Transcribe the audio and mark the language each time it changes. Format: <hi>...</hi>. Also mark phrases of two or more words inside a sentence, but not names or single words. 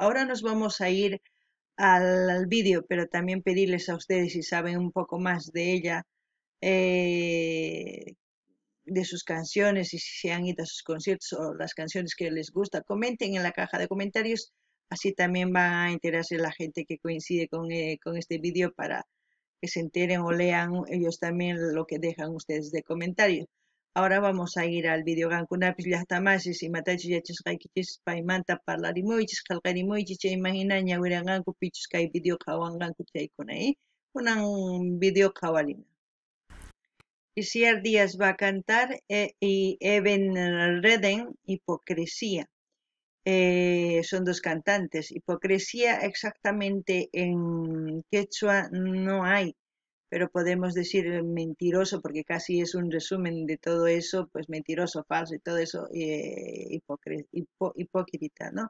<es>Ahora nos vamos a ir al vídeo, pero también pedirles a ustedes, si saben un poco más de ella, de sus canciones y si se han ido a sus conciertos o las canciones que les gusta, comenten en la caja de comentarios. Así también van a enterarse la gente que coincide con este vídeo para que se enteren o lean ellos también lo que dejan ustedes de comentarios. Ahora vamos a ir al vídeo.</es> <qu>Gankunapis llaqtamasis imatachis yachasqaykichis paymanta parlarimuychis qillqarimuychis chaymahina ñawiranqanku pichus kay video qhawanqanku chaykuna kunan video qhawarina.</qu> <es>Isiar Díaz va a cantar y Eben Reden, Hipocresía. Son dos cantantes. Hipocresía exactamente en quechua no hay, pero podemos decir mentiroso, porque casi es un resumen de todo eso, pues mentiroso, falso y todo eso, hipócrita, ¿no?</es>